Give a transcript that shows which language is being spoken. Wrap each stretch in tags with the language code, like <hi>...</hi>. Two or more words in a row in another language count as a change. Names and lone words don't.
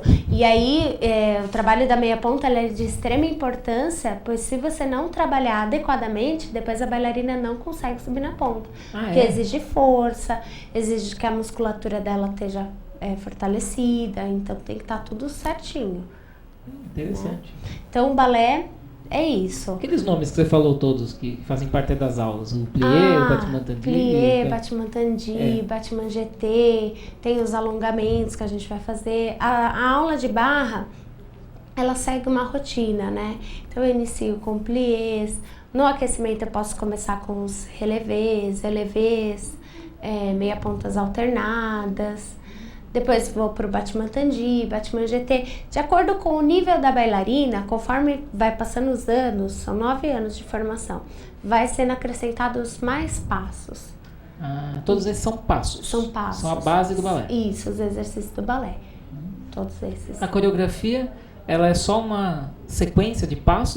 <pt>E aí, o trabalho da meia ponta é de extrema importância, pois se você não trabalhar adequadamente, depois a bailarina não consegue subir na ponta. Porque exige força, exige que a musculatura dela esteja fortalecida, então tem que estar tudo certinho. Interessante. Né? Então, o balé É isso. Aqueles nomes que você falou todos, que fazem parte das aulas, o plié, o</pt> <fr>battement tendu. Plié, battement tendu, battement jeté,</fr> <pt>tem os alongamentos que a gente vai fazer. A aula de barra, ela segue uma rotina, né? Então eu inicio com pliés, no aquecimento eu posso começar com os relevés, meia pontas alternadas. Depois vou pro</pt> <fr>battement tendu, battement jeté. De acordo com o nível da bailarina, conforme vai passando os anos, são 9 anos de formação, vai sendo acrescentados mais passos. Todos esses são passos? São passos. São a base do balé? Isso, os exercícios do balé. Todos esses. A coreografia, ela é só uma sequência de passos?</fr>